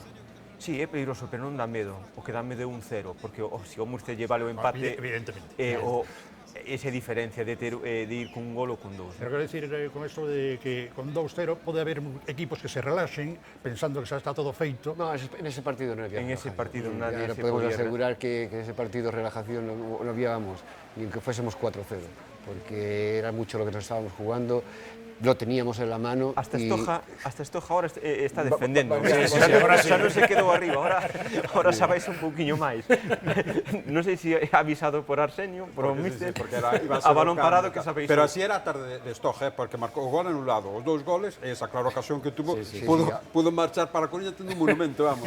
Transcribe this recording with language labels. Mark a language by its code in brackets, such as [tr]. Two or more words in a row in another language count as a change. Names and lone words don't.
[gl] Sí, é peligroso, pero non dá medo. O que dá medo é un 0, porque se o Murcia lle vale o empate, evidentemente, esa diferencia de ir cun gol ou cun 2. Pero quero dicir, con isto de que con 2-0 pode haber equipos que se relaxen pensando que xa está todo feito. [es] No, en ese partido no había. En ese partido nadie se podemos asegurar que ese partido relajación no habíamos, ni aunque fuésemos 4-0, porque era mucho lo que nos estábamos jugando. Lo teníamos en la mano. Hasta Estoja ahora está defendendo. Ahora [gl] xa non se quedou arriba, ahora xa vais un pouquiño máis. Non sei se ha avisado por Arsenio, por o míster, a balón parado que sabéis. Pero así era a tarde de Estoja, porque marcou o gol anulado, os dous goles, e esa clara ocasión que tuvo, pudo marchar para a Coruña tendo un monumento, vamos.